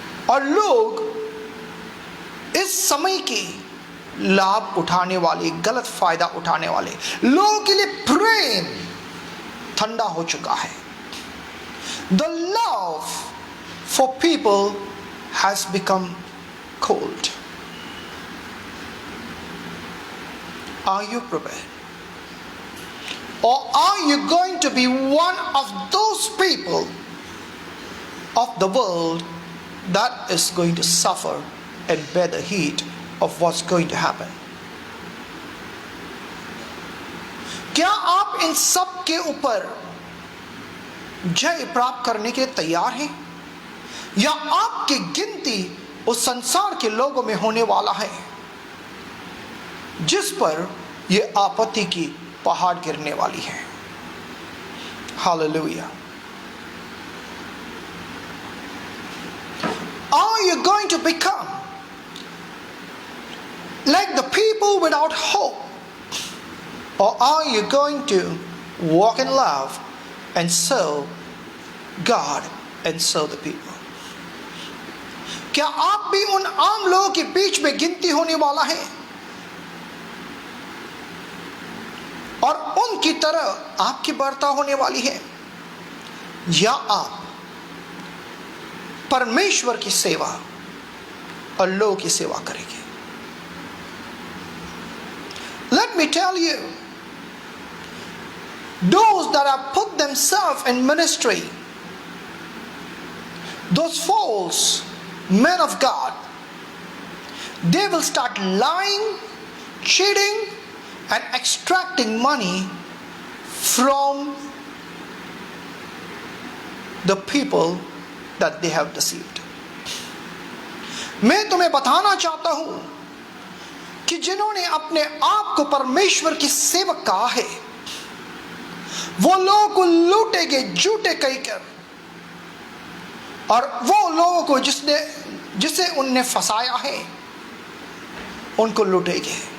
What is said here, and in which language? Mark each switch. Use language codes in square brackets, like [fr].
[hi] और लोग इस समय की लाभ उठाने वाले, गलत फायदा उठाने वाले लोगों के लिए प्रेम ठंडा हो चुका है। [en] The love for people has become cold. Are you prepared? Or are you going to be one of those people of the world that is going to suffer and bear the heat of what's going to happen? [hi] क्या आप इन सब के ऊपर जय प्राप्त करने के लिए तैयार हैं, या आपकी गिनती उस संसार के लोगों में होने वाला है जिस पर यह आपत्ति की पहाड़ गिरने वाली है? Hallelujah. [en] Are you going to become like the people without hope, or are you going to walk in love and serve God and serve the people? [hi] क्या आप भी उन आम लोगों के बीच में गिनती होने वाला है और उनकी तरह आपकी बर्ताव होने वाली है, या आप परमेश्वर की सेवा और लोगों की सेवा करेंगे? [en] Let me tell you, those that have put themselves in ministry, those false men of God, they will start lying, cheating, and extracting money from the people that they have deceived. [hi] मैं तुम्हें बताना चाहता हूं कि जिन्होंने अपने आप को परमेश्वर की सेवक कहा है, वो लोगों को लूटेंगे झूठे कहकर, और वो लोगों को जिसे उनने फंसाया है उनको लूटेंगे।